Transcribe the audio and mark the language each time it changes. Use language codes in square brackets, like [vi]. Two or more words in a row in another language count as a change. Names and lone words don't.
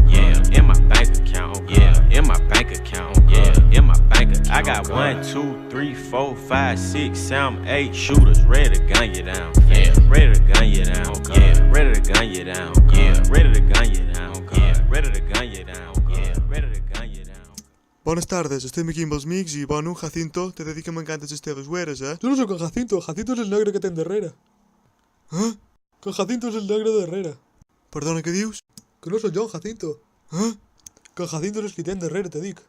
[en] Yeah, in my bank account. Yeah, in my bank account. Yeah, in my bank account. I got 1, 2, 3, 4, 5, 6, 7, 8 shooters ready to gun you down. Yeah, ready to gun you down. Yeah, ready to gun you down. Yeah, ready to gun you down. Yeah, ready to gun you down. Yeah, ready to gun you down. [ca] Bones tardes, estem aquí amb els mics i, bueno, Jacinto, t'he de dir que m'encantes les teves güeres, eh? Jo no sóc en Jacinto, Jacinto és el negre que ten darrere. Eh? Que en Jacinto és el negre de darrere. Perdona, què dius? Que no sóc jo en Jacinto. Eh? Que en Jacinto és el que ten darrere, te dic.